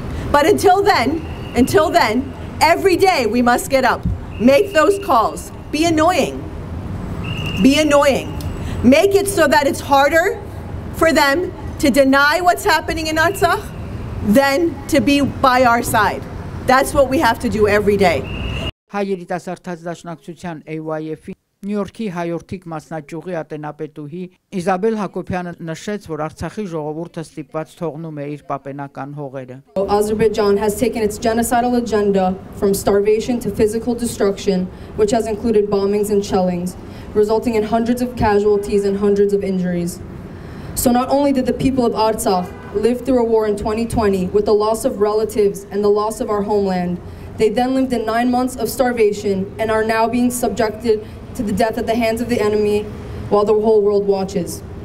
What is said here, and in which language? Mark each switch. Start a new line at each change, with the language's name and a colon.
English: But until then, every day we must get up, make those calls, be annoying. Make it so that it's harder for them to deny what's happening in Artsakh than to be by our side. That's what we have to do every day.
Armenian: Հայերիտասարդաց դաշնակցության AYF-ի Նյույորքի հայորդիկ մասնաճյուղի ատենապետուհի Իզաբել Հակոբյանը նշեց, որ Արցախի ժողովուրդը ստիպված թողնում է իր պապենական հողերը.
English: Azerbaijan has taken its genocidal agenda from starvation to physical destruction, which has included bombings and shellings, resulting in hundreds of casualties and hundreds of injuries. So not only did the people of Artsakh live through a war in 2020 with the loss of relatives and the loss of our homeland, they then lived in 9 months of starvation and are now being subjected to the death at the hands of the enemy while the whole world watches.